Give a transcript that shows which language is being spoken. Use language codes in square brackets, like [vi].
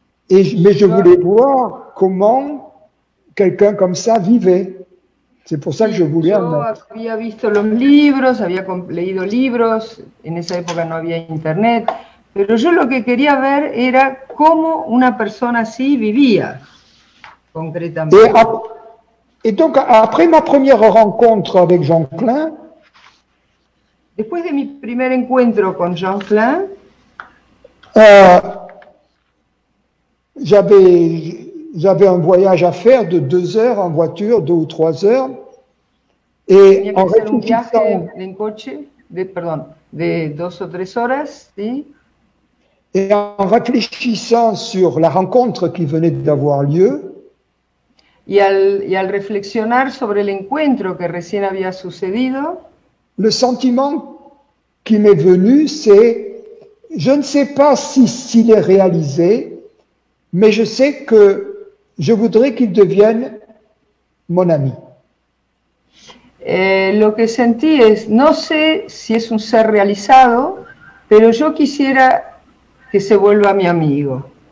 [fr] Mais je voulais voir comment quelqu'un comme ça vivait. C'est pour ça que je voulais un maître. [es] Yo había visto los libros, había leído libros, en esa época no había internet, pero yo lo que quería ver era cómo una persona así vivía, concretamente. [fr] Et donc, après ma première rencontre avec Jean Klein, [es] después de mi primer encuentro con Jean Klein, [fr] j'avais un voyage à faire de 2 heures en voiture, 2 ou 3 heures. Et en réfléchissant, [es] de 2 o 3 horas, ¿sí? [fr] Et en réfléchissant sur la rencontre qui venait d'avoir lieu, [es] y al reflexionar sobre el encuentro que recién había sucedido, [fr] le sentiment qui m'est venu, c'est, je ne sais pas s'il est réalisé, mais je sais que je voudrais qu'il devienne mon ami. [es] Lo que sentí es, no sé si es un ser realizado, pero yo quisiera que se vuelva mi amigo.